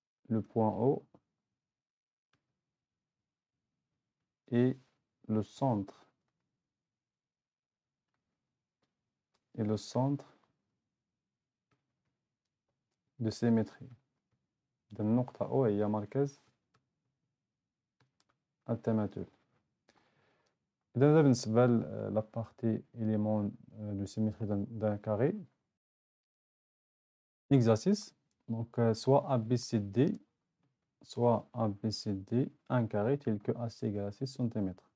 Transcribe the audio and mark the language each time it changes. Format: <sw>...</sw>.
<fr>Le point O et le centre. Et le centre de symétrie.</fr> <ar>De النقطة O هي مركز التماثل. إذا بالنسبة</ar> <fr>la partie élément de symétrie d'un carré. Exercice. Donc, soit ABCD, soit ABCD, un carré tel que AC égale à 6 cm.</fr>